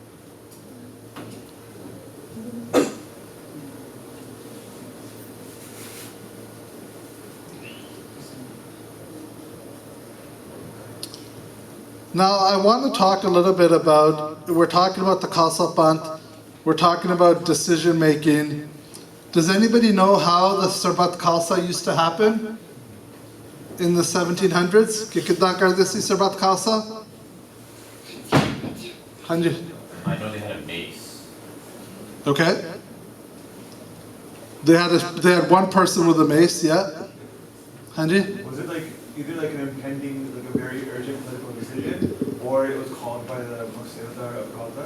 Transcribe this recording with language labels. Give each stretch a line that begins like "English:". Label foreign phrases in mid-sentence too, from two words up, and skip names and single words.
English: Now, I want to talk a little bit about, we're talking about the Khalsa Panth, we're talking about decision making. Does anybody know how the Sarbat Khalsa used to happen in the 1700s?
Punjabi: Ki kitna karde si Sarbat Khalsa? Hanji.
English: I know they had a mace. Okay. They had one person with a mace, yeah. Hanji? Was it like either like an impending, like a very urgent political decision, or it was called by the Muqtadar of Khalsa?